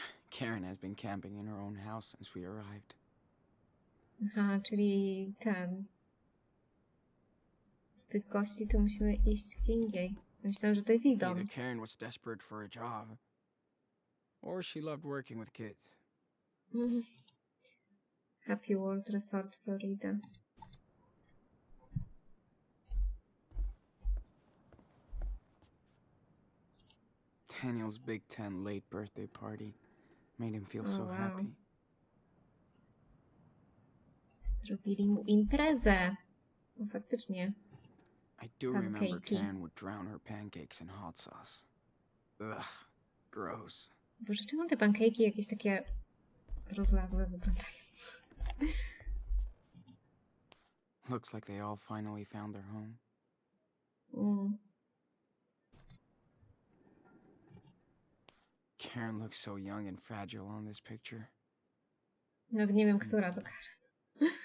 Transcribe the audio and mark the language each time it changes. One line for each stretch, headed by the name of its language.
English: Karen has been camping in her own house since we arrived.
Polish: Aha, czyli ten. Z tych gości to musimy iść gdzie indziej. Myślałam, że to jest ich dom.
English: Either Karen was desperate for a job, or she loved working with kids. Happy World Resort, Florida. Daniel's Big Ten late birthday party made him feel Oh, so wow. happy.
Polish: Zrobili mu imprezę. No faktycznie.
English: I do remember Pancakey. Karen would drown her pancakes in hot sauce. Ugh, gross.
Polish: Boże, czemu te pancake'i jakieś takie rozlazłe wyglądają?
English: Looks like they all finally found their home. Karen looks so young and fragile on this picture.
Polish: No nie wiem, która to Karen.